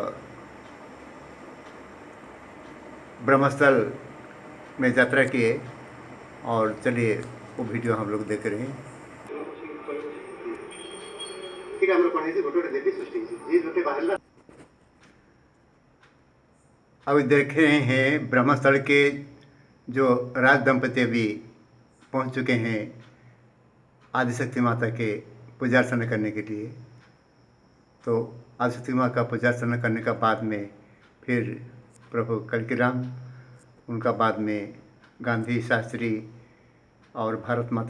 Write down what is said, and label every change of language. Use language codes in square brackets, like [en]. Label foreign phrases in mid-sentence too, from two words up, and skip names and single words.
[hi] ब्रह्मस्थल में यात्रा किए और चलिए वो वीडियो हम लोग देख रहे हैं। [or] ଶକ୍ତିରେ ଆମର କ'ଣ ହେଇଛି ଗୋଟେ ଗୋଟେ ଦେବୀ ସୃଷ୍ଟି ହେଇଛି ଯିଏ ଗୋଟେ ବାହାରିଲା। [hi] अभी देख रहे हैं ब्रह्मस्थल के जो राज दंपति अभी पहुंच चुके हैं आदिशक्ति माता के पूजा अर्चना करने के लिए। तो आदिशक्ति माता का पूजा अर्चना करने का बाद में फिर प्रभु कल्कीराम, उनका बाद में गांधी शास्त्री और भारत माता